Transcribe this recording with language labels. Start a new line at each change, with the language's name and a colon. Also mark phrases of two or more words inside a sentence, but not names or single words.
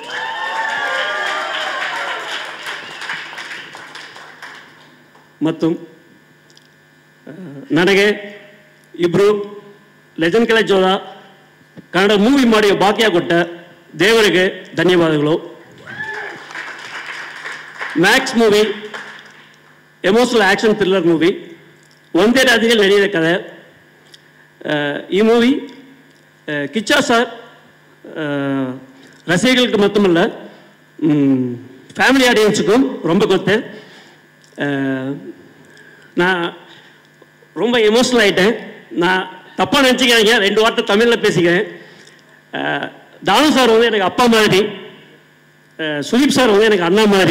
Kannada: ಮತ್ತು ನನಗೆ ಇಬ್ಬರು ಲೆಜೆಂಡ್ ಕೆಲ ಜೋದ ಕನ್ನಡ ಮೂವಿ ಮಾಡಿ ಭಾಗ್ಯ ಕೊಟ್ಟ ದೇವರಿಗೆ ಧನ್ಯವಾದಗಳು.
English: Max movie emotional action thriller movie.
Kannada: ಒಂದೇ ರಾಜ್ಯದಲ್ಲಿ ನಡೆಯುವ ಕಥೆ. ಈ ಮೂವಿ ಕಿಚ್ಚ ಸರ್
Tamil: ரசிகர்களுக்கு மட்டுமல்ல, ஃபேமிலி ஆடியன்ஸுக்கும் ரொம்ப கொத்து. நான் ரொம்ப எமோஷனல் ஆகிட்டேன். நான் தப்பாக நினச்சிக்கிறேங்க, 2 வார்த்தை தமிழில் பேசிக்கிறேன். தானு சார் வந்து எனக்கு அப்பா மாதிரி, சுதீப் சார் வந்து எனக்கு அண்ணா மாதிரி.